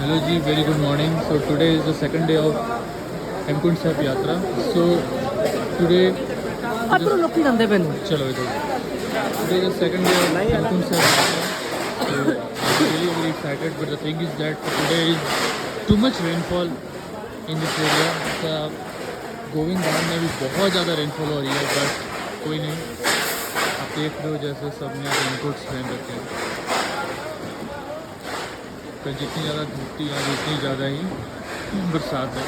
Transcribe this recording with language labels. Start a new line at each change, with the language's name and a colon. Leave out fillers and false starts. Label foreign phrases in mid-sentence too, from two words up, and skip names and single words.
Hindi: जी,
English: very good morning. so today is the second day of Hemkund Sahib yatra. so today
Punjabi: ਅਤਰੋ ਲੋਕੀ ਜਾਂਦੇ ਪੈਣ
Hindi: चलो इधर.
English: today is the second day of Hemkund Sahib yatra. So I'm really very excited, but the thing is that today is too much rainfall in this area.
Hindi: गोविंद धाम में भी बहुत ज़्यादा रेनफॉल हो रही है, बट कोई नहीं. आप देख रहे हो जैसे सब ने रेनकोट्स पहन रखे हैं. तो जितनी ज़्यादा धूप थी आज उतनी ज़्यादा ही बरसात है.